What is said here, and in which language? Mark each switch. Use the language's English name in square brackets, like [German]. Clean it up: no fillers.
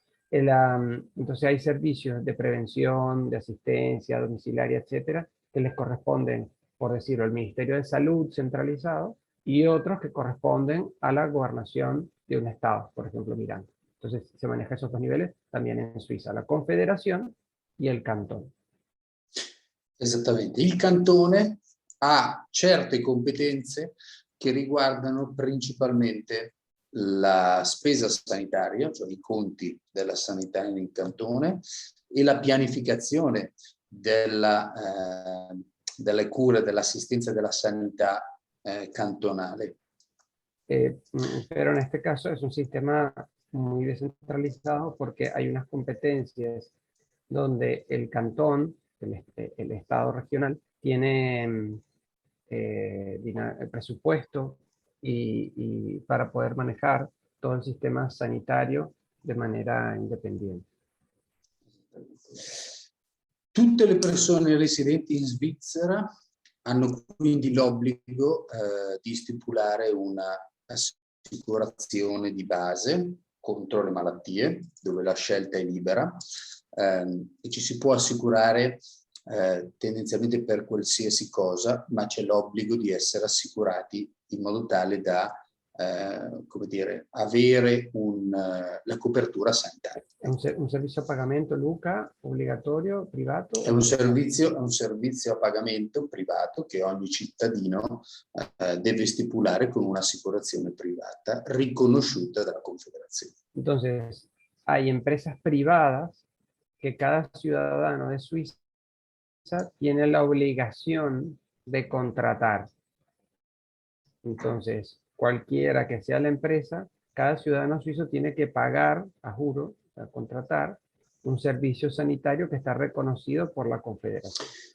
[Spanish] Entonces hay servicios de prevención, de asistencia domiciliaria, etcétera, que les corresponden, por decirlo, al Ministerio de Salud centralizado y otros que corresponden a la gobernación de un estado, por ejemplo, Miranda. Entonces se manejan esos dos niveles también en Suiza, la confederación y el cantón. [Italian] Esattamente. Il cantone ha certe competenze che riguardano principalmente la spesa sanitaria, cioè i conti della sanità in cantone, e la pianificazione delle cure, dell'assistenza della sanità cantonale. [Spanish] Pero en este caso es un sistema muy descentralizado porque hay unas competencias donde el cantón, el estado regional, tiene el presupuesto y para poder manejar todo el sistema sanitario de manera independiente. [Italian] Tutte le persone residenti in Svizzera hanno quindi l'obbligo di stipulare una assicurazione di base contro le malattie, dove la scelta è libera, e ci si può assicurare tendenzialmente per qualsiasi cosa, ma c'è l'obbligo di essere assicurati in modo tale da come dire, avere la copertura sanitaria. È un servizio a pagamento, Luca, obbligatorio, privato? È un servizio a pagamento privato che ogni cittadino deve stipulare con un'assicurazione privata riconosciuta dalla Confederazione. [Spanish] Entonces, hay empresas privadas que cada ciudadano de Suiza tiene la obligación de contratar. Entonces, cualquiera que sea la empresa, cada ciudadano suizo tiene que pagar, a juro, a contratar un [Italian] servizio sanitario che [Spanish] está reconocido por la Confederación.